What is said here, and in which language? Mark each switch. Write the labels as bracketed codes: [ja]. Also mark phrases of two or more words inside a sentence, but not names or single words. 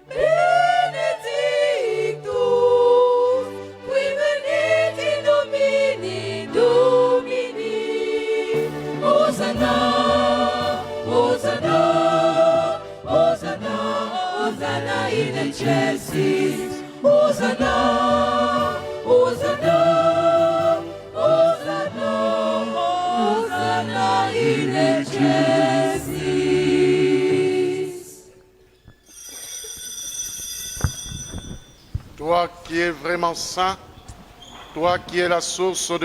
[la] Benedictus, qui venit in nomine Domini. Hosanna, Hosanna, Hosanna, Hosanna in excelsis. Hosanna, Hosanna. [fr] Toi qui es vraiment saint, toi qui es la source de